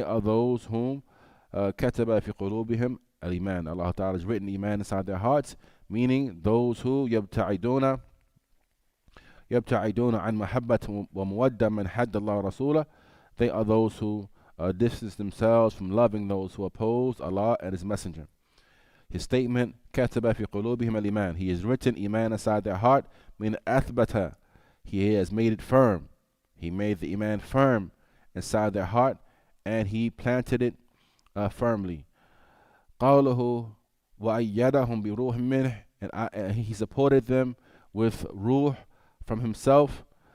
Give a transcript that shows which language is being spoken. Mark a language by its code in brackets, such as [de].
[en] They are those whom [ar] كتب في قلوبهم الإيمان. [en] Allah Ta'ala has written Iman inside their hearts, meaning those who [ar] يبتعدون عن محبة ومودة من حد الله رسوله. [en] They are those who distance themselves from loving those who oppose Allah and His Messenger. His statement, [ar] كتب في قلوبهم الإيمان. [en] He has written Iman inside their heart, meaning أثبت. He has made it firm. He made the Iman firm inside their heart, and He planted it firmly. [ar] قوله وأيدهم بروح منه, [en] and He supported them with ruh from Himself.